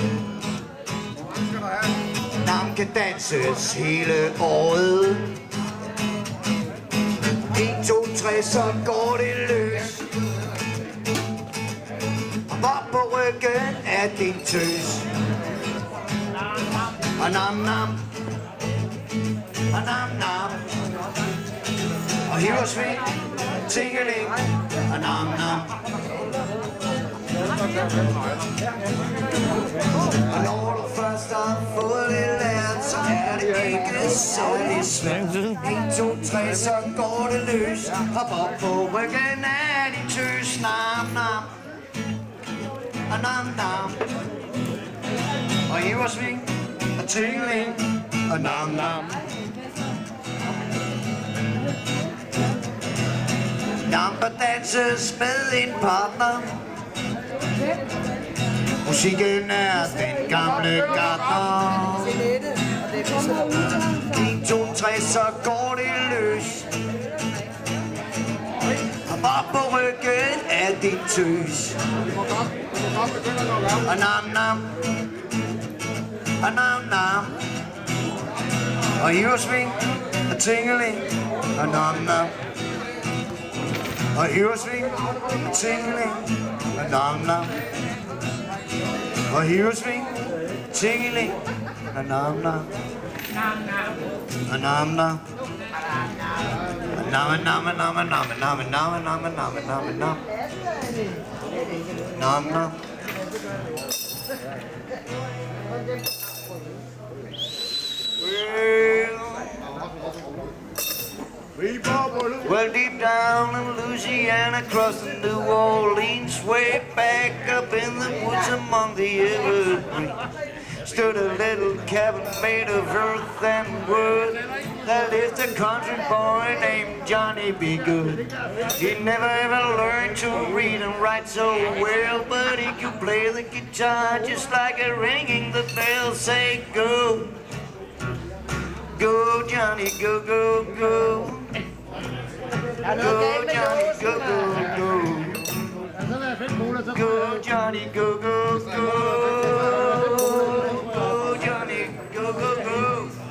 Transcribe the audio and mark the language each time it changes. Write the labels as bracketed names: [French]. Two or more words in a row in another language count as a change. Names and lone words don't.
[Danish] Nam kan danses hele året. 1, 2, 3, så går det løs. Op på ryggen af din tøs. Og nam nam, og nam nam, og hiver sving, tingeling, og nam nam. Og når du først har fået det lært, så er det ikke særlig svært. 1, 2, 3, så går det løs. Hop op på ryggen af din tøs. Nam nam, og nam nam, og hiver sving, og tingling og nam nam. Jamba danses med en partner. Musikken er den gamle gartner. 1, 2, 3, så går det løs. Og på ryggen af din tøs. Og nam nam. Og nam nam. Og hiversving og tingeling og nam nam. Og hiversving og tingeling og nam nam. Og hiversving, tingeling og nam nam. Og nam nam. Og nam nam nam nam nam nam nam nam nam nam. Nam nam. [English] Well, deep down in Louisiana, crossing New Orleans, way back up in the woods among the evergreens, stood a little cabin made of earth and wood. That lived a country boy named Johnny B. Good. He never ever learned to read and write so well, but he could play the guitar just like a ringing the bell. Say go, go Johnny, go, go, go. Go Johnny, go, go, go. Go Johnny, go, go, go. Go Johnny, go, go, go.